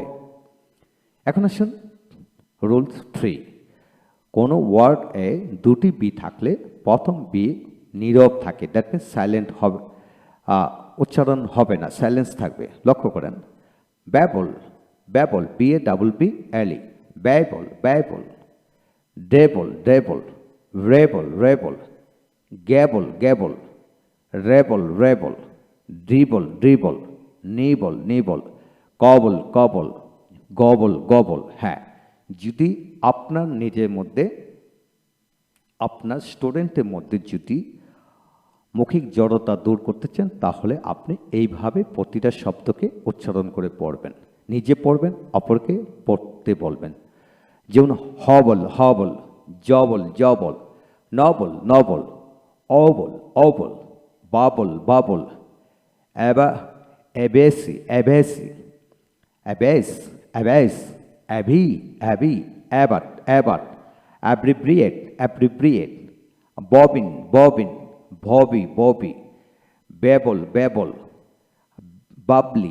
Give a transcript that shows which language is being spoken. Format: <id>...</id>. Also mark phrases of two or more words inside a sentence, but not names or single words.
<bn>এখন আসুন রুল 3। কোনো ওয়ার্ড এ দুটি বি থাকলে প্রথম বি নীরব থাকে,</bn> <en>that means silent</en> <bn>হবে, উচ্চারণ হবে না, সাইলেন্স থাকবে। লক্ষ্য করেন,</bn> <en>babble babble</en> <bn>BABBLE,</bn> <en>babble babble, dabble dabble, rabble rabble, gabble gabble, rabble rabble, dribble dribble, nibble nibble, cobble cobble, gobble gobble.</en> <bn>হ্যাঁ, যদি আপনার নিজের মধ্যে, আপনার স্টুডেন্টের মধ্যে যদি মৌখিক জড়তা দূর করতে চান তাহলে আপনি এইভাবে প্রতিটা শব্দকে উচ্চারণ করে পড়বেন, নিজে পড়বেন, অপরকে পড়তে বলবেন।</bn> <en>যেমন hobble hobble, jobble jobble, nobble nobble, obble obble, bubble bubble, abbacy abbacy, abbess abbess, abby abby, abbot abbot, abbreviate abbreviate, bobbin bobbin, bobby bobby, babble babble, bubbly</en>